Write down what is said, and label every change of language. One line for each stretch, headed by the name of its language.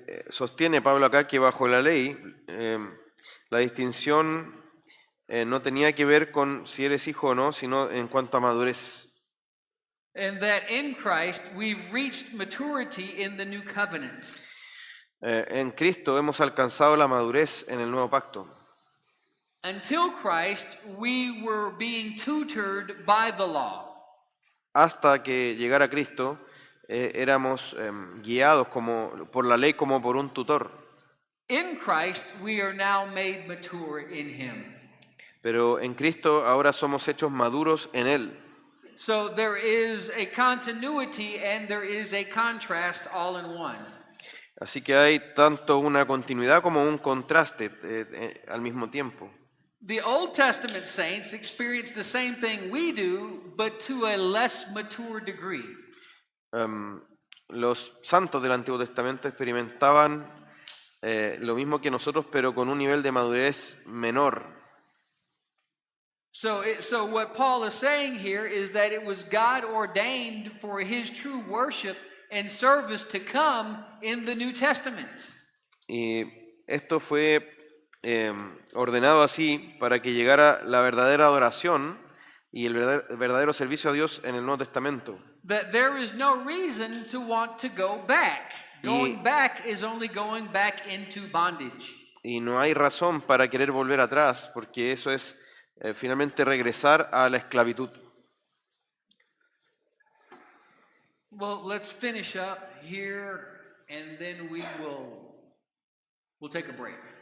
Spanish: Sostiene Pablo acá que bajo la ley la distinción no tenía que ver con si eres hijo o no, sino en cuanto a madurez.
English: And that in Christ we've reached maturity in the new covenant.
Spanish: En Cristo hemos alcanzado la madurez en el nuevo pacto.
English: Until Christ, we were being tutored by the law.
Spanish: Hasta que llegara Cristo, éramos guiados por la ley como por un tutor.
English: In Christ, we are now made mature in Him.
Spanish: Pero en Cristo ahora somos hechos maduros en Él.
English: So there is a continuity and there is a contrast all in one.
Spanish: Así que hay tanto una continuidad como un contraste al mismo tiempo.
English: The Old Testament saints experience the same thing we do, but to a less mature degree.
Spanish: Los santos del Antiguo Testamento experimentaban lo mismo que nosotros, pero con un nivel de madurez menor.
English: So what Paul is saying here is that it was God ordained for His true worship and service to come in the New Testament.
Spanish: Y esto fue ordenado así para que llegara la verdadera adoración y el verdadero servicio a Dios en el Nuevo Testamento.
English: That there is no reason to want to go back. Going back is only going back into bondage.
Spanish: Y no hay razón para querer volver atrás, porque eso es finalmente regresar a la esclavitud.
English: Well, let's finish up here and then we'll take a break.